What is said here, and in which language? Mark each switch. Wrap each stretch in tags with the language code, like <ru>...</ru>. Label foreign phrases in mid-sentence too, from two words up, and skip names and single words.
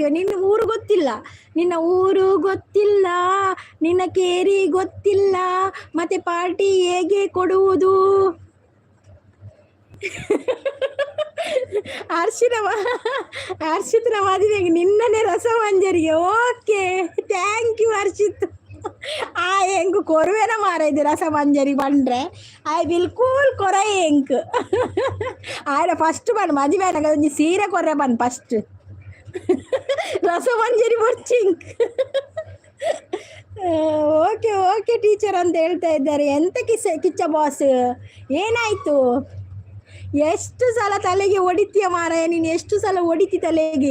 <kn>ನಿನ್ನ ಊರು ಗೊತ್ತಿಲ್ಲ, ನಿನ್ನ ಊರು ಗೊತ್ತಿಲ್ಲ, ನಿನ್ನ ಕೇರಿ ಗೊತ್ತಿಲ್ಲ, ಮತ್ತೆ ಪಾರ್ಟಿ ಹೇಗೆ ಕೊಡುವುದು? ಹರ್ಷಿತ್ನ ಮದುವೆಗೆ ನಿನ್ನನೇ ರಸಮಂಜರಿಗೆ.</kn> <en>okay thank you</en> <tcy>ಹರ್ಷಿತ್. ಆ ಹೆಂಗು ಕೊರುವೆನ ಮಾರ ಇದು ರಸಮಂಜರಿ ಬಂದ್ರೆ ಐ ಬಿಲ್ಕುಲ್ ಕೊರ ಹೆಂಗ್ ಆಯ್ಡ ಫಸ್ಟ್ ಬನ್ ಮದುವೆ ಒಂಜಿ ಸೀರೆ ಕೊರ್ರೆ ಬನ್ ಫಸ್ಟ್ ರಸಮಂಜರಿ ಬರ್ಚಿಂಕ್.</tcy> <kn>ಓಕೆ ಓಕೆ ಟೀಚರ್ ಅಂತ ಹೇಳ್ತಾ ಇದ್ದಾರೆ. ಎಂತ ಕಿಚ್ಚ ಬಾಸ್, ಏನಾಯಿತು? ಎಷ್ಟು ಸಲ ತಲೆಗೆ ಹೊಡಿತೀಯ ಮಾರಾಯ ನೀನು? ಎಷ್ಟು ಸಲ ಹೊಡಿತಿ ತಲೆಗೆ?</kn>